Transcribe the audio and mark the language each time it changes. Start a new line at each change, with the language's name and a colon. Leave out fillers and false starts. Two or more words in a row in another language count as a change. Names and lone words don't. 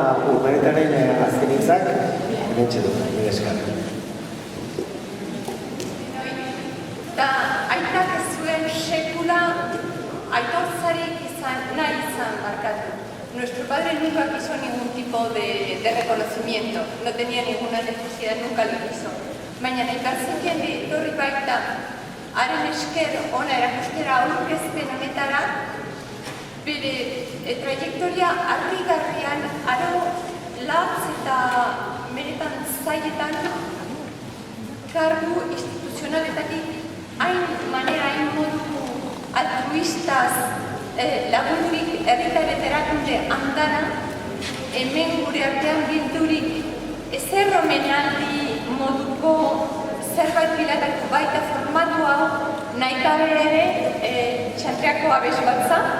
Basque: Urmenetaren azken hitzak hementxe dut, nire eskar. Eta aitak ez zuen sekula aitortzarik nahi izan markatu.
Spanish: Nuestro padre nunca quiso ningún tipo de reconocimiento, no tenía ninguna necesidad, nunca lo quiso.
Basque: Baina aitartzen etorri baita, haren esker ona erakustera aurkezpen honetara, bere trajektoria harrigarrian aro latz eta benetan zailetan kargu instituzionaletatik hain manera, hain modu altruistaz lagundurik herritarren erakunde andana, hemen gure artean bildurik ezer omenaldi moduko zerbait bilatako baita formatu hau nahi gabe ere txantreako abes batza,